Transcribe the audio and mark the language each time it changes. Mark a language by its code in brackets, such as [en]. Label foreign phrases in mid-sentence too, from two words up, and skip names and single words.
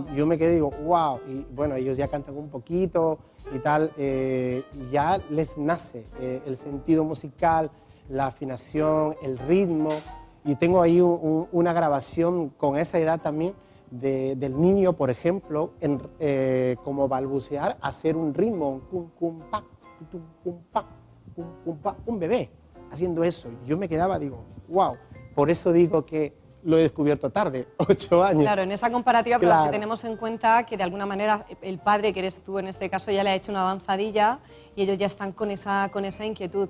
[es] Y yo me quedé y digo, wow, y bueno, ellos ya cantan un poquito y tal, y ya les nace el sentido musical, la afinación, el ritmo, y tengo ahí una grabación con esa edad también del niño, por ejemplo, como balbucear, hacer un ritmo, un cum, cum, pa, tum, cum, pa, cum, cum, pa, un bebé haciendo eso. Yo me quedaba, digo, wow, por eso digo que lo he descubierto tarde, 8 años. Claro, en esa comparativa, pero Claro. que tenemos en cuenta que de alguna manera el padre, que eres tú en este caso, ya le ha hecho una avanzadilla y ellos ya están con esa inquietud.